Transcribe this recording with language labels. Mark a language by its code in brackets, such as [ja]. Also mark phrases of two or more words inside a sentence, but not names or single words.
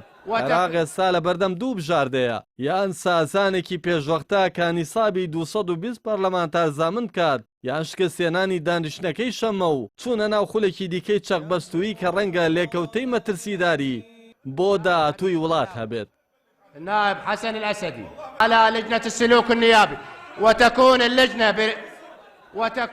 [ckb] عێراق ئێستا لە بەردەم دوو بژاردەیە، یان سازانێکی پێشوەختە کە نیسابی 220 پەرلەمانتار زامن بکات، یان شکستێنانی دانیشتنەکەی شەمە و چوونە ناو خولێکی دیکەی چەقبەستووی کە ڕەنگە لێکەوتەی مەترسیداری بۆ داهاتووی وڵات هەبێت. [ar] النائب حسن الأسدي على لجنة السلوك النيابي وتكون اللجنة